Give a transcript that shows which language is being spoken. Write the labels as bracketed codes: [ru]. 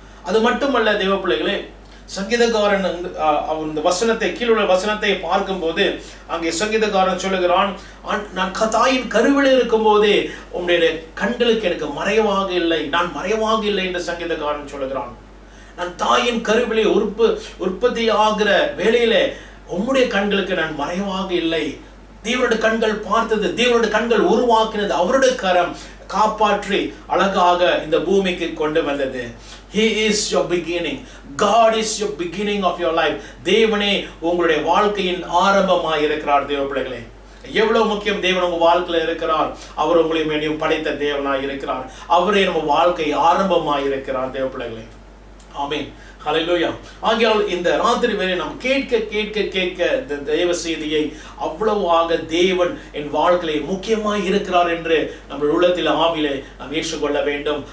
[ta] அது மட்டுமல்ல தேவ பிள்ளைகளே, சங்கீதக்காரன் அந்த வசனத்தை கீழுள்ள வசனத்தை பார்க்கும் போது அங்கே சங்கீதக்காரன் சொல்லுகிறான், நான் தாயின் கருவில் இருக்கும் போதே உங்களுடைய கண்களுக்கு எனக்கு மறைவாக இல்லை, நான் மறைவாக இல்லை என்று சங்கீதக்காரன் சொல்லுகிறான். நான் தாயின் கருவிலே உற்பத்தி ஆகிற வேளையிலே உம்முடைய கண்களுக்கு நான் மறைவாக இல்லை. தேவனுடைய கண்கள் பார்த்தது, தேவனுடைய கண்கள் உருவாக்கினது, அவருடைய கரம் காப்பாற்றி அழகாக இந்த பூமிக்கு கொண்டு வந்தது. [en] He is your beginning. God is your beginning of your life. [ta] தேவனே உங்களுடைய வாழ்க்கையின் ஆரம்பமாய் இருக்கிறார். தேவ பிள்ளைகளே, எவ்வளவு முக்கியம் தேவன் உங்க வாழ்க்கையில இருக்கிறார். அவர் உங்களையும் படைத்த தேவனாய் இருக்கிறார். அவரே நம்ம வாழ்க்கை ஆரம்பமாய் இருக்கிறார். தேவ பிள்ளைகளே, ஆமென். ஹல்லேலூயா. ஆகையால் இந்த ராத்திரி வேளை நாம் கேட்க கேட்க கேட்க இந்த தேவ செய்தியை அவ்வளவாக தேவன் என் வாழ்க்கையிலே முக்கியமாய் இருக்கிறார் என்று நம்ம உள்ளத்தில் ஆவிலே நாம் ஏற்றுக்கொள்ள வேண்டும்.